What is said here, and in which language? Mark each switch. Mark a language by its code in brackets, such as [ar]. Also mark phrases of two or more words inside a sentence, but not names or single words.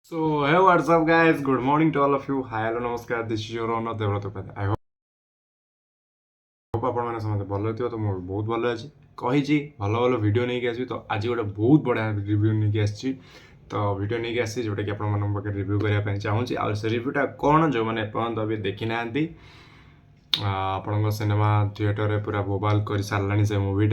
[en] So, hey, what's up, guys? Good morning to all of you. Hi, hello, namaskar. This is your owner, Devrat Upadhyay. I hope [or] ଆପଣମାନେ ସମସ୍ତେ ଭଲ ଥିବ। ତ ମୁଁ ବହୁତ ଭଲ ଅଛି। କହିଛି ଭଲ ଭଲ ଭିଡ଼ିଓ ନେଇକି ଆସିବି। ତ ଆଜି ଗୋଟେ ବହୁତ ବଢ଼ିଆ ରିଭ୍ୟୁ ନେଇକି ଆସିଛି। ତ ଭିଡ଼ିଓ ନେଇକି ଆସିଛି ଯେଉଁଟାକି ଆପଣମାନଙ୍କ ପାଖରେ ରିଭ୍ୟୁ କରିବା ପାଇଁ ଚାହୁଁଛି। ଆଉ ସେ ରିଭ୍ୟୁଟା କ'ଣ ଯେଉଁମାନେ ଏପର୍ଯ୍ୟନ୍ତ ବି ଦେଖିନାହାନ୍ତି, ଆପଣଙ୍କ ସିନେମା ଥିଏଟରରେ ପୁରା ବୋବାଲ କରିସାରିଲାଣି ସେ ମୁଭିଟା।